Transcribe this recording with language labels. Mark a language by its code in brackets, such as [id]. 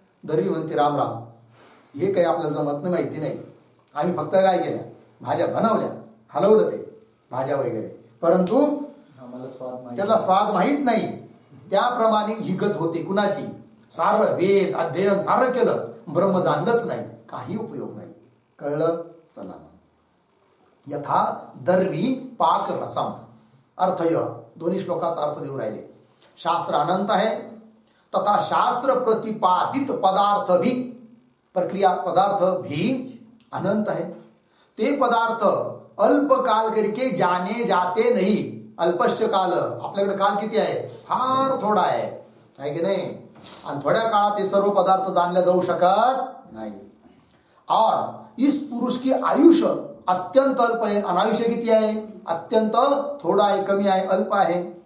[mr] दर्वी म्हणते, राम राम, हे काही आपल्याला जमत नाही, माहिती नाही, आम्ही फक्त काय केल्या, भाज्या बनवल्या, हलवलं ते भाज्या वगैरे, परंतु त्याला स्वाद माहीत नाही. त्याप्रमाणे ही गत होते कुणाची, सारं वेद अध्ययन सारं केलं, ब्रह्म जाणलंच नाही, काही उपयोग नाही. कळलं. [sa] चला, यथा दर्वी पाक रसम. [mr] अर्थ दोन्ही श्लोकाचा अर्थ देऊ राहिले. [hi] शास्त्र अनंत है तथा शास्त्र प्रतिपादित पदार्थ भी, प्रक्रिया पदार्थ भी अनंत है. ते पदार्थ अल्प काल करके जाने जाते नहीं. [mr] अल्पश्च काल, आपल्याकडे काल किती आहे, फार थोडा आहे की नाही, आणि थोड्या काळात हे सर्व पदार्थ जाणले जाऊ शकत नाही. [hi] और इस पुरुष की आयुष्य अत्यंत अल्प [mr] आहे, आणि आयुष्य किती आहे, अत्यंत थोडा आहे, कमी आहे, अल्प आहे.